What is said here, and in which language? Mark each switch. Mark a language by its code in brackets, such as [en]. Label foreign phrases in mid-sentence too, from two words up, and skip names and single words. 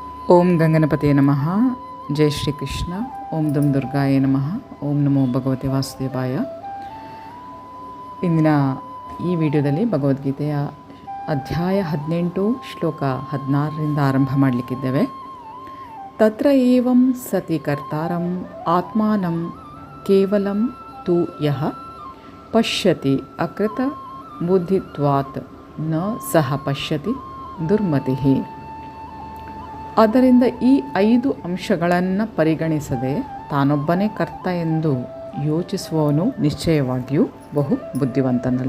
[sa] ಓಂ ಗಂಗನಪತಿಯೇ ನಮಃ. ಜೈ ಶ್ರೀ ಕೃಷ್ಣ. ಓಂ ದುಂ ದುರ್ಗಾಯೇ ನಮಃ. ಓಂ ನಮೋ ಭಗವತೆ ವಾಸುದೇವಾಯ. [kn] ಇಂದಿನ ಈ ವಿಡಿಯೋದಲ್ಲಿ ಭಗವದ್ಗೀತೆಯ ಅಧ್ಯಾಯ 18 ಶ್ಲೋಕ 16ರಿಂದ ಆರಂಭ ಮಾಡಲಿಕ್ಕಿದ್ದೇವೆ. [sa] ತತ್ರ ಏವಂ ಸತಿ ಕರ್ತಾರಂ ಆತ್ಮಾನಂ ಕೇವಲಂ ತು ಯಃ ಪಶ್ಯತಿ ಅಕೃತ ಬುದ್ಧಿತ್ವಾತ್ ನ ಸಹ ಪಶ್ಯತಿ ದುರ್ಮತಿಃ. [kn] ಆದ್ದರಿಂದ ಈ 5 ಅಂಶಗಳನ್ನು ಪರಿಗಣಿಸದೆ ತಾನೊಬ್ಬನೇ ಕರ್ತ ಎಂದು ಯೋಚಿಸುವವನು ನಿಶ್ಚಯವಾಗಿಯೂ ಬಹು ಬುದ್ಧಿವಂತನಲ್ಲ.